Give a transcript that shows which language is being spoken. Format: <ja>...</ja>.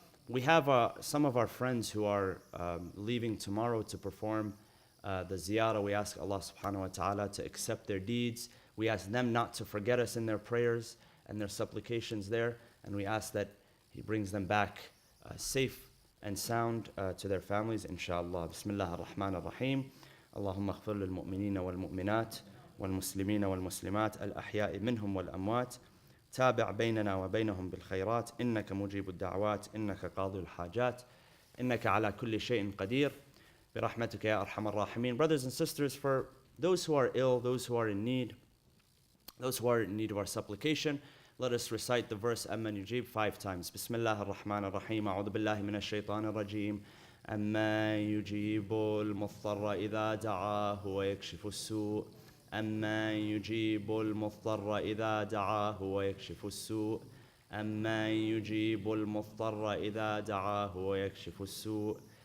<en>We have some of our friends who are leaving tomorrow to perform the ziyarah. We ask Allah subhanahu wa ta'ala to accept their deeds. We ask them not to forget us in their prayers and their supplications there. And we ask that He brings them back safe and sound to their families, inshallah.</en> <ar>Bismillah ar-Rahman ar-Rahim. اللهم اغفر للمؤمنين والمؤمنات والمسلمين والمسلمات الأحياء منهم والأموات تابع بيننا وبينهم بالخيرات إنك مجيب الدعوات إنك قاضي الحاجات إنك على كل شيء قدير برحمتك يا أرحم الراحمين.</ar> <en>Brothers and sisters, for those who are ill, those who are in need, those who are in need of our supplication, let us recite the verse</en> <ar>أمن يجيب</ar> <en>5 times.</en> <ar>بسم الله الرحمن الرحيم. أعوذ بالله من الشيطان الرجيم. أما يجيب المضطر إذا دعاه ويكشف السوء. أما يجيب المضطر إذا دعاه ويكشف السوء. أما يجيب المضطر إذا دعاه ويكشف السوء.</ar>